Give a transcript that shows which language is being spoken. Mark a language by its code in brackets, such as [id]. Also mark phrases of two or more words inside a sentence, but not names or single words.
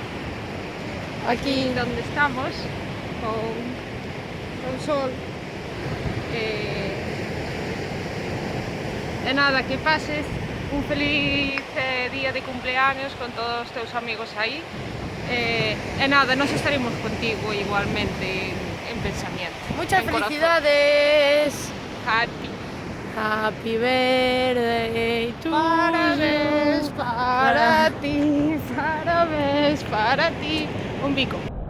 [es] Aquí donde estamos, con sol. [gl] E nada, que [es] pases un feliz día de cumpleaños [gl] con todos os teus amigos aí. E nada, nos estaremos contigo igualmente en pensamiento. [es] Muchas [gl] en corazón. [es] felicidades. [en] Happy. Happy birthday to [pt] Parabéns para ti, parabéns para ti. [gl] Un bico.